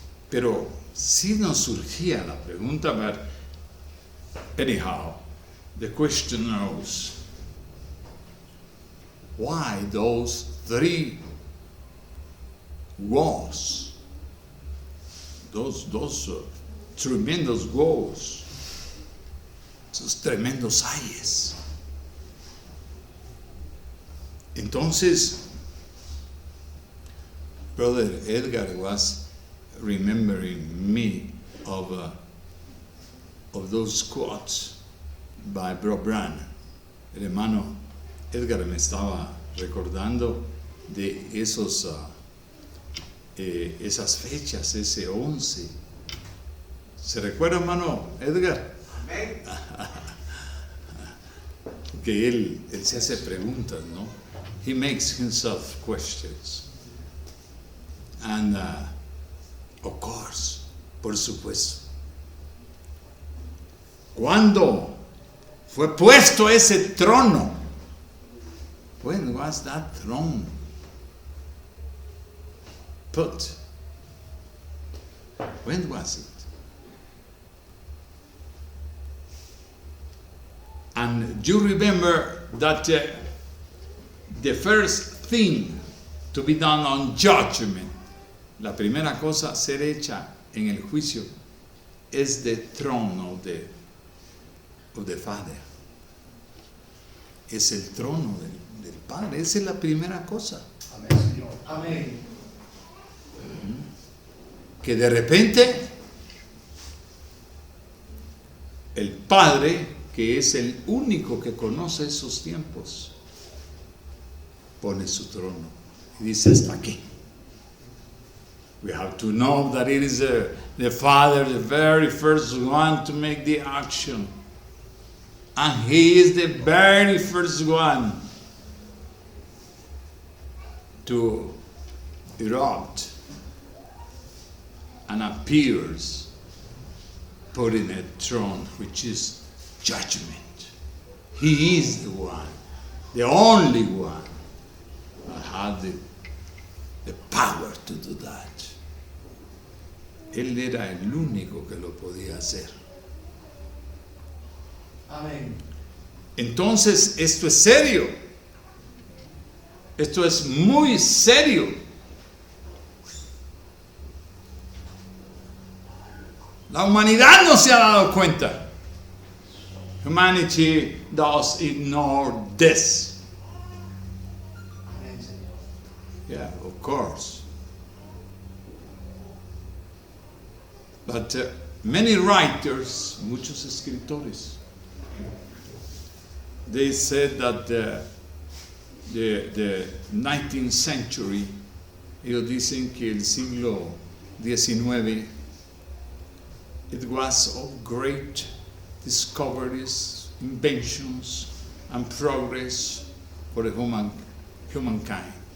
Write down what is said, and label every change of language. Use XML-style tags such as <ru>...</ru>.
<es>Pero sí nos surgía la pregunta,</es> <en>but anyhow, the question arose, why those 3 wars, those tremendous wars,</en> <es>esos tremendos ayes?</es> <en>Entonces, Brother Edgar was remembering me of those quotes by Bro Branham.</en> <es>El hermano Edgar me estaba recordando de esas fechas, ese 11. ¿Se recuerda, hermano Edgar? Amén. Que él se hace preguntas, ¿no?</es> <en>He makes himself questions. And of course,</en> <es>por supuesto, ¿cuándo fue puesto ese trono?</es> <en>When was that throne put? When was it? And you remember that the first thing to be done on judgment,</en> <es>la primera cosa a ser hecha en el juicio, es</es> <en>the throne of the Father.</en> <es>Es el trono del Padre. Esa es la primera cosa. Amén, Señor. Amén. Que de repente el Padre, que es el único que conoce esos tiempos, pone su trono y dice hasta aquí.</es> <en>We have to know that it is the Father, the very first one to make the action. And He is the very first one to erupt and appears putting a throne, which is judgment. He is the one, the only one that had the power to do that.</en> <es>Él era el único que lo podía hacer. Amén. Entonces, esto es serio. Esto es muy serio. La humanidad no se ha dado cuenta.</es> <en>Humanity does ignore this.</en> <es>Amén, Señor.</es> <en>Yeah, of course. But many writers,</en> <es>muchos escritores,</es> <en>they said that the 19th century,</en> <es>ellos dicen que el siglo XIX,</es> <en>it was of great discoveries, inventions, and progress for the humankind.</en>